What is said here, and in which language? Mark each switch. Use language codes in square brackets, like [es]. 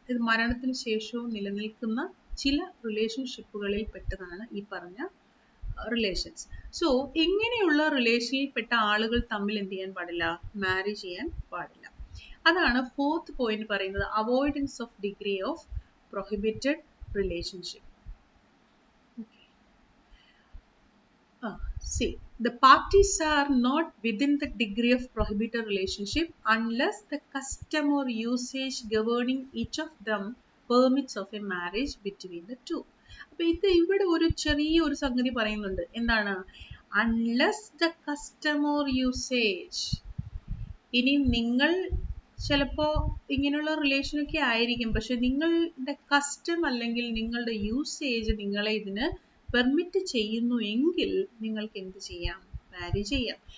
[ml] ഇത് മരണത്തിന് ശേഷവും നിലനിൽക്കുന്ന ചില റിലേഷൻഷിപ്പുകളിൽ പെട്ടതാണ് ഈ പറഞ്ഞ റിലേഷൻസ്. സോ ഇങ്ങനെയുള്ള റിലേഷനിൽ പെട്ട ആളുകൾ തമ്മിൽ എന്ത് ചെയ്യാൻ പാടില്ല, മാരേജ് ചെയ്യാൻ പാടില്ല. അതാണ് ഫോർത്ത് പോയിന്റ് പറയുന്നത്, avoidance of degree of prohibited relationship. [en] See, the parties are not within the degree of prohibited relationship unless the custom or usage governing each of them permits of a marriage between the two. [ml] അപ്പൊ ഇവിടെ ഒരു ചെറിയൊരു സംഗതി പറയുന്നുണ്ട്. എന്താണ്? [en] unless the custom or usage. [ml] ഇനി നിങ്ങൾ ചിലപ്പോ ഇങ്ങനെയുള്ള റിലേഷനൊക്കെ ആയിരിക്കും, പക്ഷെ നിങ്ങളുടെ കസ്റ്റം അല്ലെങ്കിൽ നിങ്ങളുടെ യൂസേജ് നിങ്ങളെ ഇതിന് പെർമിറ്റ് ചെയ്യുന്നു എങ്കിൽ നിങ്ങൾക്ക് എന്ത് ചെയ്യാം, മാരേജ് ചെയ്യാം.